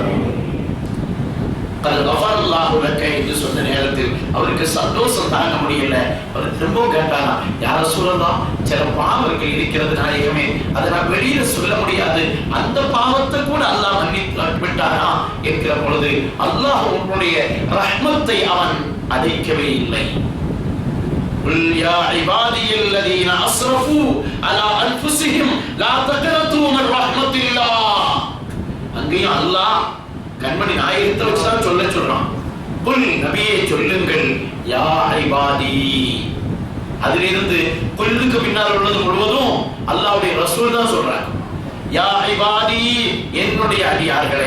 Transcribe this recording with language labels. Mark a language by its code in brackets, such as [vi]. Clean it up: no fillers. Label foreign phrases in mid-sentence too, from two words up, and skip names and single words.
[ar] قد غفر الله لك [ta] என்று சொன்ன நேரத்தில் அவருக்கு சந்தோஷம் தாங்க முடியல. அவர் திரும்பவும் கேட்டாரா, [ar] يا رسول الله, [ta] சில பாவங்கள் இருக்கிறது நாயகமே, அதை நான் வெளியில சொல்ல முடியாது, அந்த பாவத்தை கூட அல்லாஹ் மன்னித்து விட்டாரா என்கிற பொழுது, அல்லாஹ் உன்னுடைய ரஹ்மத்தை அவன் அடைக்கவே இல்லை. [ar] قل يا عبادي الذين اسرفوا على انفسهم لا تقنطوا من رحمة الله. [ta] அங்கேயும் அல்லாஹ் கண்மணி நாயகத்தை வச்சுதான் சொல்றான். குல், நபியே சொல்லுங்கள், [ar] يا عبادي, [ta] அதிலிருந்து குல்லுக்கு பின்னால் உள்ளது முழுவதும் அல்லாஹ்வுடைய ரசூல் தான் சொல்றாங்க. [ar] يا عبادي, [ta] என்னுடைய அடியார்களே.